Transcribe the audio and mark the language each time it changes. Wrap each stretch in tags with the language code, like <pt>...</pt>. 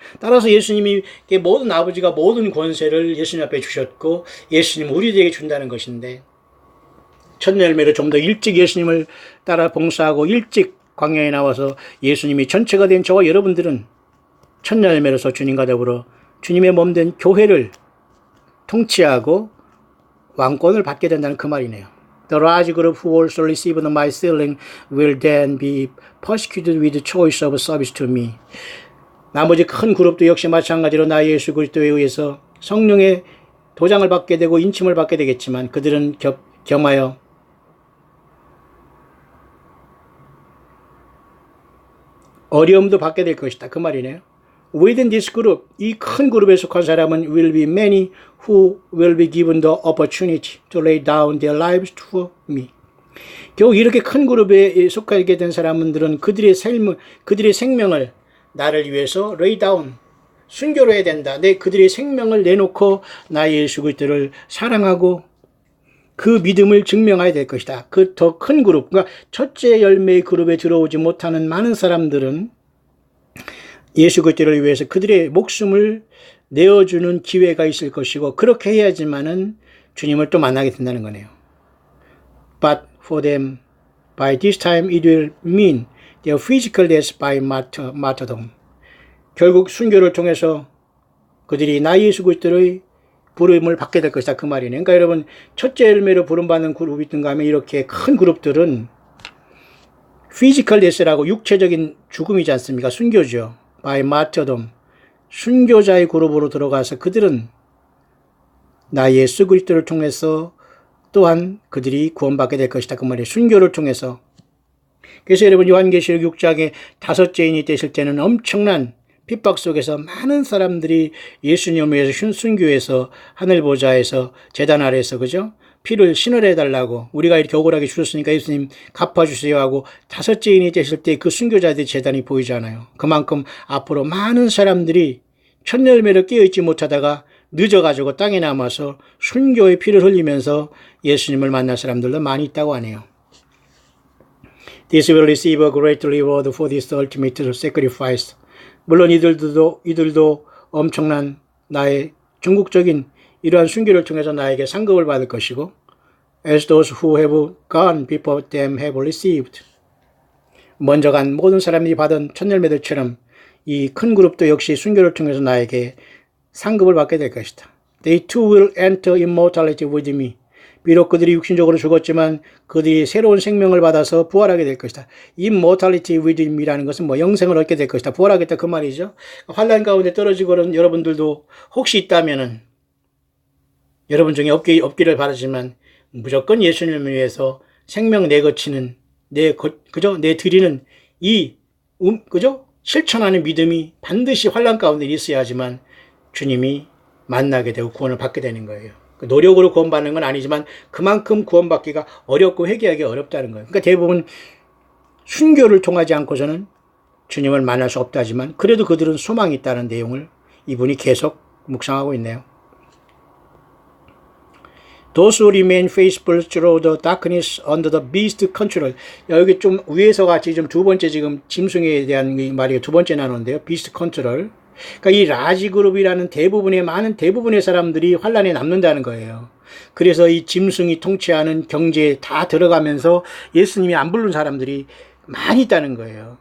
<ko>따라서 예수님이 모든 아버지가 모든 권세를 예수님 앞에 주셨고 예수님 우리들에게 준다는 것인데 첫 열매로 좀 더 일찍 예수님을 따라 봉사하고 일찍 광야에 나와서 예수님이 전체가 된 저와 여러분들은 첫 열매로서 주님과 더불어 주님의 몸된 교회를 통치하고 왕권을 받게 된다는 그 말이네요.</ko> <en>The large group who also received my sealing will then be persecuted with choice of service to me.</en> <ko>나머지 큰 그룹도 역시 마찬가지로 나 예수 그리스도에 의해서 성령의 도장을 받게 되고 인침을 받게 되겠지만 그들은 겸하여 어려움도 받게 될 것이다. 그 말이네요.</ko> <en>Within this group,</en> <ko>이 큰 그룹에 속한 사람은</ko> <en>will be many who will be given the opportunity to lay down their lives for me.</en> <ko>결국 이렇게 큰 그룹에 속하게 된 사람들은 그들의 생명을 나를 위해서 lay down, 순교로 해야 된다. 그들의 생명을 내놓고 나 예수 그리스도를 사랑하고 그 믿음을 증명해야 될 것이다. 그 더 큰 그룹, 그러니까 첫째 열매의 그룹에 들어오지 못하는 많은 사람들은 예수 그리스도를 위해서 그들의 목숨을 내어주는 기회가 있을 것이고, 그렇게 해야지만은 주님을 또 만나게 된다는 거네요.</ko> <en>But for them, by this time it will mean their physical death by martyrdom.</en> <ko>결국 순교를 통해서 그들이 나 예수 그리스도의 부름을 받게 될 것이다, 그 말이네요. 그러니까 여러분, 첫째 열매로 부름받는 그룹이 있던가 하면 이렇게 큰 그룹들은 피지컬 데스라고 육체적인 죽음이지 않습니까? 순교죠.</ko> <en>by martyrdom.</en> <ko>순교자의 그룹으로 들어가서 그들은 나 예수 그리스도를 통해서 또한 그들이 구원받게 될 것이다, 그 말이에요. 순교를 통해서. 그래서 여러분, 요한계시록 6장에 다섯째 인이 되실 때는 엄청난 핍박 속에서 많은 사람들이 예수님을 위해서 순교해서 하늘 보좌에서 제단 아래에서, 그죠? 피를 신을 해달라고, 우리가 이렇게 억울하게 죽었으니까 예수님 갚아주세요 하고 다섯째 인이 되실 때 그 순교자들의 제단이 보이잖아요. 그만큼 앞으로 많은 사람들이 첫 열매를 깨어있지 못하다가 늦어가지고 땅에 남아서 순교의 피를 흘리면서 예수님을 만날 사람들도 많이 있다고 하네요.</ko> <en>This will receive a great reward for this ultimate sacrifice.</en> <ko>물론 이들도 엄청난 나의 전국적인 이러한 순교를 통해서 나에게 상급을 받을 것이고,</ko> <en>as those who have gone before them have received.</en> <ko>먼저 간 모든 사람들이 받은 첫 열매들처럼 이 큰 그룹도 역시 순교를 통해서 나에게 상급을 받게 될 것이다.</ko> <en>They too will enter immortality with me.</en> <ko>비록 그들이 육신적으로 죽었지만 그들이 새로운 생명을 받아서 부활하게 될 것이다.</ko> <en>Immortality with me</en> <ko>라는 것은 영생을 얻게 될 것이다. 부활하겠다, 그 말이죠. 환난 가운데 떨어지고는 여러분들도 혹시 있다면은, 여러분 중에 없기를 바라지만 무조건 예수님을 위해서 생명 내거치는 내 드리는 이 실천하는 믿음이 반드시 환난 가운데 있어야지만 주님이 만나게 되고 구원을 받게 되는 거예요. 노력으로 구원받는 건 아니지만 그만큼 구원받기가 어렵고 회개하기 어렵다는 거예요. 그러니까 대부분 순교를 통하지 않고서는 주님을 만날 수 없다지만 그래도 그들은 소망이 있다는 내용을 이분이 계속 묵상하고 있네요.</ko> <en>Those who remain faithful through the darkness under the beast control.</en> <ko>여기 좀 위에서 같이 좀 두 번째 지금 짐승에 대한 말이 두 번째 나누는데요.</ko> <en>beast control.</en> <ko>그러니까 이 라지 그룹이라는 많은 대부분의 사람들이 환란에 남는다는 거예요. 그래서 이 짐승이 통치하는 경제에 다 들어가면서 예수님이 안 부른 사람들이 많이 있다는 거예요.</ko>